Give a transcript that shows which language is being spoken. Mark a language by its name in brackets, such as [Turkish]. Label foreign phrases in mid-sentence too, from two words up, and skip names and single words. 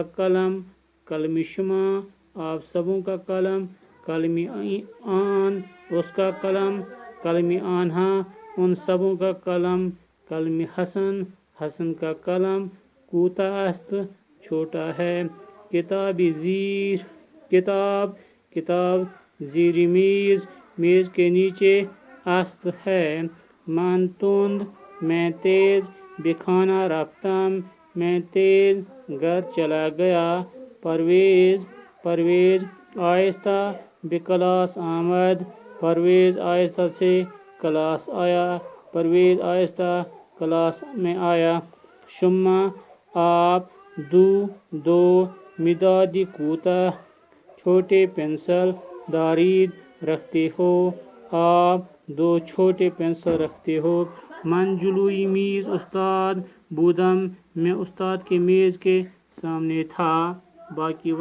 [Persian] قلم، قلم شما [Urdu] آپ سبوں کا قلم، [Persian] قلم آن [Urdu] اس کا قلم، [Persian] قلم آنہا [Urdu] ان سبوں کا قلم، [Persian] قلم حسن [Urdu] حسن کا قلم، [Persian] کوتاہ است [Urdu] چھوٹا ہے، [Persian] کتاب زیر کتاب کتاب زیر میز [Urdu] میز کے نیچے است ہے، [Persian] من تند [Urdu] میں تیز، [Persian] بخانہ رفتم [Urdu] میں تیز گھر چلا گیا، پرویز [Persian] پرویز آہستہ بکلاس [Urdu] آمد، پرویز آہستہ سے کلاس آیا، پرویز آہستہ کلاس میں آیا، شما آپ، دو دو، [Persian] مدادی کوتاہ [Urdu] چھوٹے پینسل، دارید رکھتے ہو، آپ دو چھوٹے پینسل رکھتے ہو، [Persian] من جلوئی میز استاد بودم [Urdu] میں استاد کے میز کے سامنے تھا، باقی